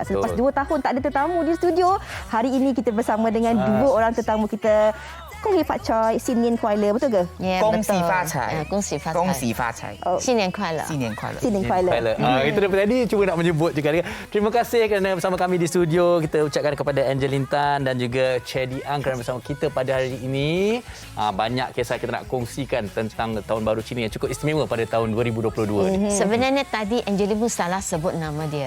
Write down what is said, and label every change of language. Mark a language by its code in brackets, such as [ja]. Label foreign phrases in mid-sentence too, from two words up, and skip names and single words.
[ms] Selepas 2 tahun tak ada tetamu di studio, hari ini kita bersama dengan 2 orang tetamu kita. [zh] 恭喜发财，新年快乐， [ms] betul ke? [zh] Yeah, 恭喜 betul. 发财，恭喜发财，恭喜发财，新年快乐，新年快乐。新年快乐. [ms] Kita daripada tadi cuba nak menyebut juga. Terima kasih kerana bersama kami di studio. Kita ucapkan kepada Angeline Tan dan juga Chedi Ang kerana bersama kita pada hari ini. Banyak kisah kita nak kongsikan tentang Tahun Baru Cina yang cukup istimewa pada tahun 2022 ni. Sebenarnya tadi Angeline pun salah sebut nama dia.